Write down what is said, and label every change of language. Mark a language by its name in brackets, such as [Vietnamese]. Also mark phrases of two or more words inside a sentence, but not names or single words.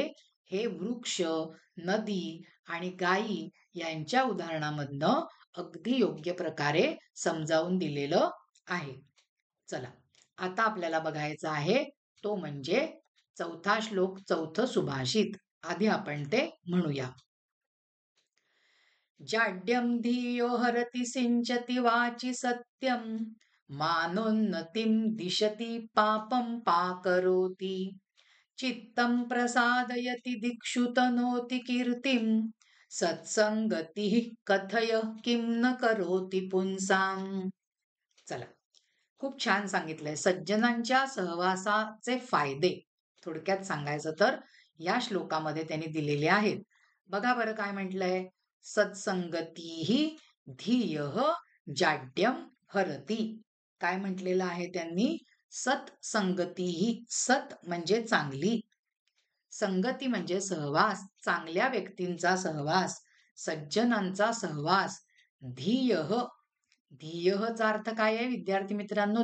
[Marathi] हे वृक्ष, नदी आणि गायी यांच्या उदाहरणामधनं अगदी योग्य प्रकारे समजावून दिलेलं आहे. चला, आता आपल्याला बघायचं आहे तो म्हणजे चौथा श्लोक, चौथं सुभाषित. आधी आपण ते म्हणूया. [Sanskrit] जाड्यं धियो हरति सिंचति वाचि सत्यं मानोन्नतिं दिशति पापं पाकरोति चित्तं प्रसादयति दिक्षु तनोति कीर्तिं सत्संगतिः कथय किं न करोति पुंसां. [Marathi] चला, खूप छान सांगितलंय. सज्जनांच्या सहवासाचे फायदे थोडक्यात सांगायचं तर या श्लोकामध्ये त्यांनी दिलेले आहेत. बघा बरं काय म्हटलंय. [Sanskrit] सत्संगतीही धियः जाड्यम हरती. [Marathi] काय म्हटलेलं आहे त्यांनी. सत्संगतीही. सत म्हणजे चांगली, संगती म्हणजे सहवास, चांगल्या व्यक्तींचा सहवास, सज्जनांचा सहवास. धियः, धियःचा अर्थ काय आहे विद्यार्थी मित्रांनो.